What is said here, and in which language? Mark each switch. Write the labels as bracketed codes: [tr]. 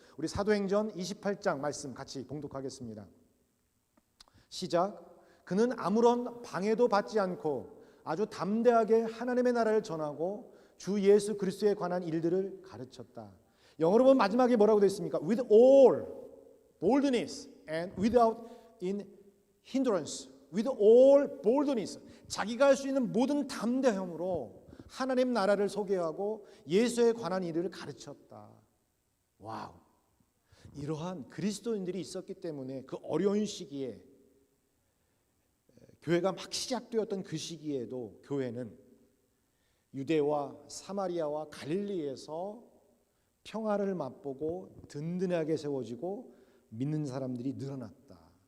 [ko] 우리 사도행전 28장 말씀 같이 봉독하겠습니다. 시작. 그는 아무런 방해도 받지 않고 아주 담대하게 하나님의 나라를 전하고 주 예수 그리스도에 관한 일들을 가르쳤다. 영어로 보면 마지막에 뭐라고 되어 있습니까? [en] With all boldness and without in hindrance. With all boldness. [ko] 자기가 할 수 있는 모든 담대함으로 하나님 나라를 소개하고 예수에 관한 일을 가르쳤다. 와우. 이러한 그리스도인들이 있었기 때문에 그 어려운 시기에 교회가 막 시작되었던 그 시기에도 교회는 유대와 사마리아와 갈릴리에서 평화를 맛보고 든든하게 세워지고 믿는 사람들이 늘어났다.